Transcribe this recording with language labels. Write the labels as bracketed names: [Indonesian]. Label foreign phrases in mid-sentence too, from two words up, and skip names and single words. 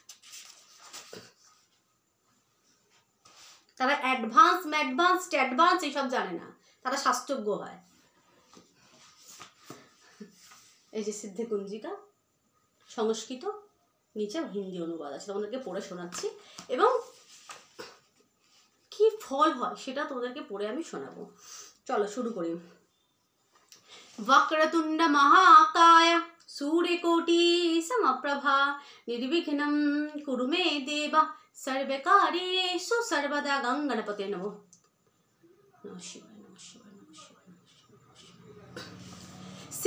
[Bangla] তারা অ্যাডভান্স এইসব জানে না, তারা শাস্ত্রজ্ঞ হয়। এই যে সিদ্ধে কুঞ্জিকা, সংস্কৃত, নিচে হিন্দি অনুবাদ আছে, তোমাদেরকে পড়ে শোনাচ্ছি এবং কি ফল হয় সেটা তোমাদেরকে পড়ে আমি শোনাবো। চলো শুরু করি। [Sanskrit] वक्रतुंड महाकाय सूर्यकोटि समप्रभा निर्विघ्नं कुरु मे देव सर्वकार्येषु सर्वदा। गणपते नमो। नमः शिवाय, नमः शिवाय, नमः शिवाय, नमः शिवाय।